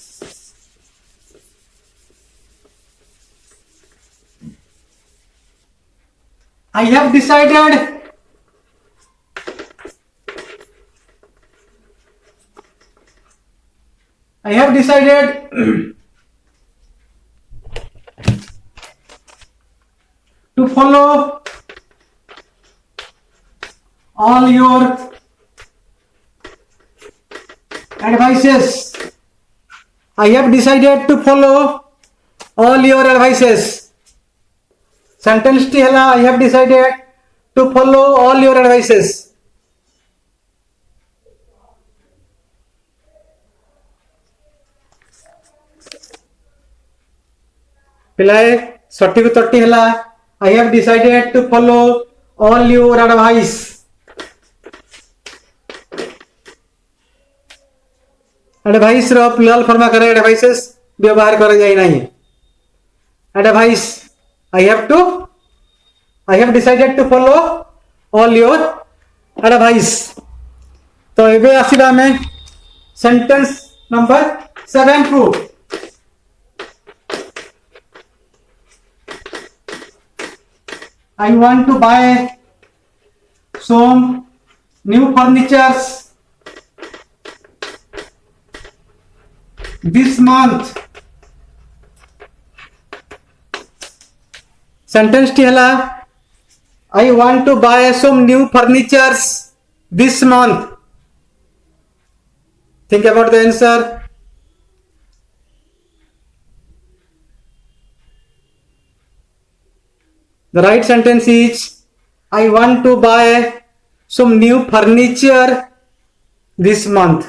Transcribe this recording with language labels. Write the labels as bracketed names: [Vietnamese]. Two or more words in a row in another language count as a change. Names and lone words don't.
[English] I have decided to follow all your advices. I have decided to follow all your advices. Sentence [Odia] ଟି ହେଲା [English] I have decided to follow all your advices. [Odia] ପିଲାଏ ସଠିକ ଉତ୍ତରଟି ହେଲା [English] I have decided to follow all your advice. [Odia] ଏଡଭାଇସ ର [English] plural form [Odia] କରେ ଏଡଭାଇସେସ ବ୍ୟବହାର କରେ ଯାଏ ନାହିଁ. [English] एडवाइस I have decided to follow all your advice. [Odia] ତ ଏବେ ଆସିବା ମେଁ [English] sentence number 7 को I want to buy some new furnitures this month. Sentence [Odia] ଟି ହେଲା [English] I want to buy some new furnitures this month. Think about the answer. The right sentence is I want to buy some new furniture this month.